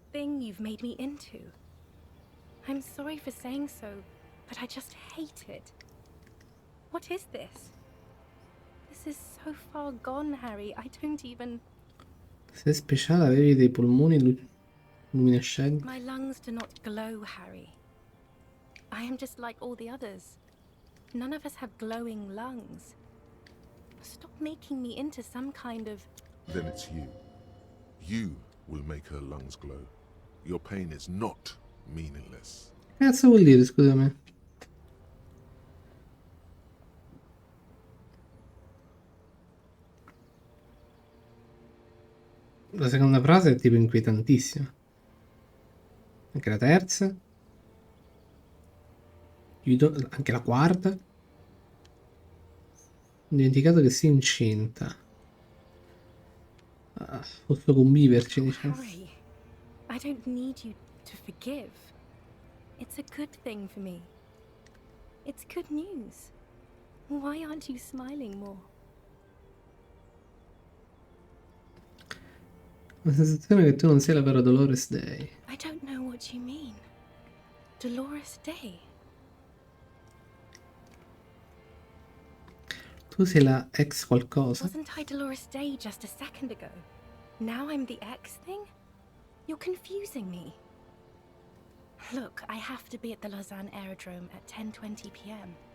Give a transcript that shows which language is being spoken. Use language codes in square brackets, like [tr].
[en] thing you've made me into. I'm sorry for saying so, but I just hate it. What is this? This is so far gone, Harry. I don't even... [it] Sei speciale, avevi dei polmoni luminescenti. [en] My lungs do not glow, Harry. I am just like all the others. None of us have glowing lungs. Stop making me into some kind of... Then it's you. You will make her lungs glow. Your pain is not meaningless. [it] Che cazzo vuol dire, scusami? La seconda frase è tipo inquietantissima. Anche la terza. Anche la quarta. Ho dimenticato che sei incinta. Ah, posso conviverci, diciamo. [en] Harry, I don't need you to forgive. It's a good thing for me. It's good news. Why aren't you smiling more? [it] Ho la sensazione che tu non sei la vera Dolores Day. [en] I don't know what you mean. Dolores Day? [it] Tu sei la ex qualcosa? [en] Wasn't I Dolores Day just a second ago? Now I'm the X thing? You're confusing me. Look, I have to be at the Lausanne Aerodrome at 10:20 p.m.